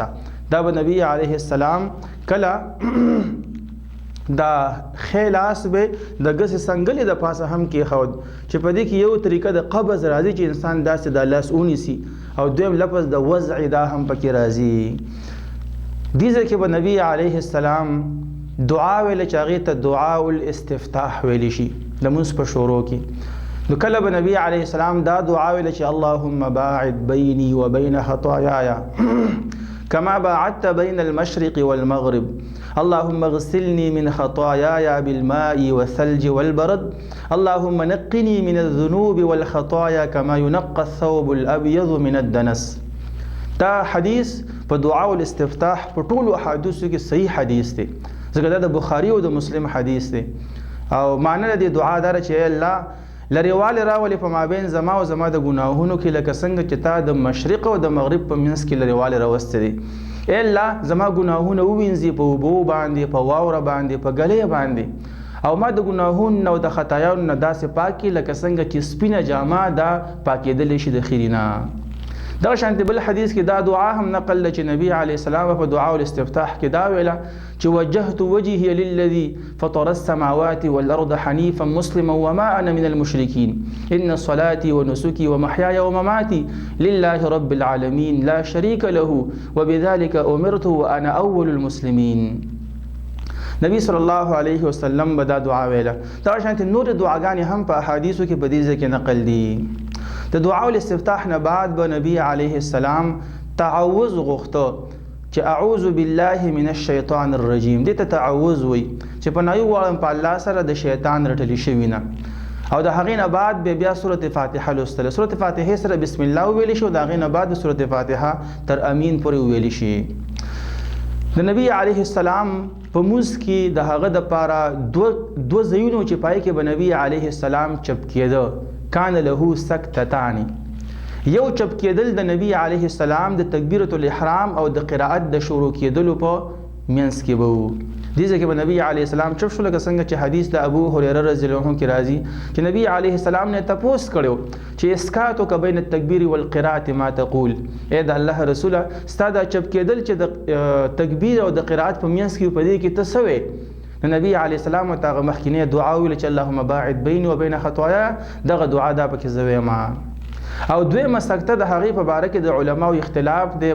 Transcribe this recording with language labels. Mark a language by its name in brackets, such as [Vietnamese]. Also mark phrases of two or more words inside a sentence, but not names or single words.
[Pashto] دا به نبی علیه السلام کله دا ښی لاس به د ګس څنګلې د پاسه هم کېښود، چې په دې کې یو طریقه د قبض راځي چې انسان داسې د لاس ونیسي، او دویم لفظ د وضع دا هم پکې راځي. دې ځای کې به نبی علیه السلام دعا ویله چې هغې ته [Arabic] دعاء الاستفتاح [Pashto] ویلی شي لمونځ په شروع کې. نو کله به نبی علیه السلام دا دعا ویله چې [Arabic] اللهم باعد بیني وبین خطاياي كما باعدت بين المشرق والمغرب اللهم اغسلني من خطاياي بالماء والثلج والبرد اللهم نقني من الذنوب والخطايا كما ينقى الثوب الأبيض من الدنس. [Pashto] دا حدیث په [Arabic] دعاء الاستفتاح [Pashto] په ټولو احادیثو کې صحیح حدیث دی، ځکه دا د بخاری او د مسلم حدیث دی. او معنی د دعا دا چې الله لریواله راولي په مابین زما او زما د ګناهونو کې، لکه څنګه چې تا د مشرق او د مغرب په منځ کې لریواله راوستې دي. ای الله زما ګناهونه ووینځي په اوبو باندې، په واوره باندې، په ګلې باندې، او ما د ګناهونو او د خطایانو نه داسې پاکي لکه څنګه چې سپینه جامه دا پاکېدلی شي د خیرینه. دغه شانتې بل حدیث کې دا دعا هم نقل ده چې نبی علیه السلام په دعا الاستفتاح کې دا ویله چې [Arabic] وجهت وجهي للذي فطر السماوات والارض حنيفا مسلما وما انا من المشركين ان صلاتي ونسكي ومحياي ومماتي لله رب العالمين لا شريك له وبذلك امرت وانا اول المسلمين. [Pashto] نبی صلی الله علیه وسلم به دا دعا ویله. دغه شانتې نور دعاګانې هم په احادیثو کې په دې ځای کې نقل دي. د [Arabic] دعا الاستفتاح [Pashto] نه بعد به نبی علیه السلام تعوذ غوښته چې [Arabic] اعوذ بالله من الشیطان الرجیم. [Pashto] دې ته تعوذ وی چې پناهي غواړم په الله سره د شیطان رټلی شوي نه. او د هغې نه بعد بیا سورة فاتحه لوستله، سورة فاتحې سره بسم الله وویلی شي، او د هغې نه بعد د سورة فاتحه تر امین پورې وویلی شي. د نبی علیه السلام په منځ کې د هغه دپاره دوه ځایونو چې پای کې به نبی علیه السلام چپ کېده، [Arabic] کان له سکتتان. [Pashto] یو چپ کېدل د نبی علیه السلام د تکبیرۃ الاحرام او د قرائت د شروع کېدلو په منځ کې به و. دې ځای کې به نبی علیه السلام چپ شو، لکه څنګه چې حدیث د ابو هریره رضی الله عنه کې راځي چې نبی علیه السلام نه تپوس کړو چې [Arabic] اسکاتک بین التکبیر والقراءة ما تقول، [Pashto] اے د الله رسوله ستا دا چپ کېدل چې د تکبیر او د قرائت په منځ کې په دې کې ته څه وې؟ نبی علیه السلام ته هغه مخکینی دعا ویله چې [Arabic] اللهم باعد بیني وبین خطاياي، [Pashto] دغه دعا دا پکې زه ویم. او دویمه سکته د هغې په باره کې د علماو اختلاف دی.